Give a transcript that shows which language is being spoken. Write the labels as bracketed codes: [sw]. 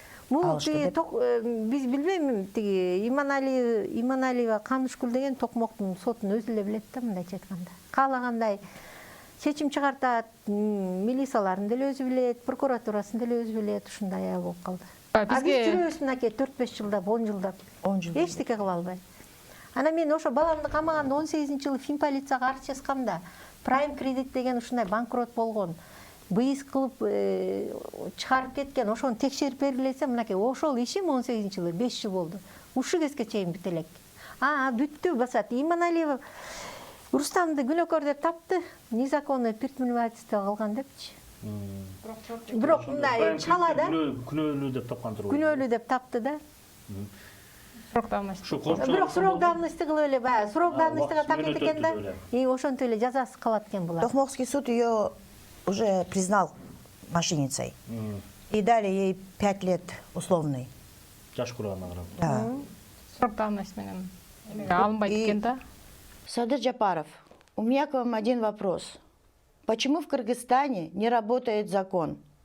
[ky] Бул биз билбейм, тиги Иманалиева Канышкүл деген Токмоктун сотун өзү эле билет да, мындайча айтканда. Каалагандай чечим чыгартат, милицияларын деле өзү билет, прокуратурасын деле өзү билет, ушундай ая болуп калды. Бизге жүрөбүз мынакей 4-5 жылдап, 10 жылдап. 10 жыл. Эчтеке кыла албай. Анан мен ошо баламды камаганда 18-жылы Фин полицияга арыз жазгамда, Prime Credit деген ушундай банкрот болгон, быйыз кылып чыгарып кеткен, ошону текшерип бергилесе, мынакей ошол ишим 18-жылы 5 жыл болду. Ушу кезге чейин бүт элек. Бүттү басат. Иманалиева Рустамды күнөөкөр деп тапты, [ru] незаконный предпринимательство [ky] кылган депчи. Бирок мындай чала да. Күнөөлүү деп тапкандыр. Күнөөлүү деп тапты да. [ru] срок давности. [ky] Бирок срок давности кылып эле баягы срок давностига тапет экен да. Ошентип эле жазасы калат экен булар. [ru] Токмокский суд ее уже признал мошенницей. И дали ей 5 лет условный. [ky] Жаш курагына карап. [ru] Да. [ky] Срок давности менен алынбайт экен да. [ru] Садыр Джапаров, у меня к вам один вопрос. Почему в Кыргызстане не работает закон?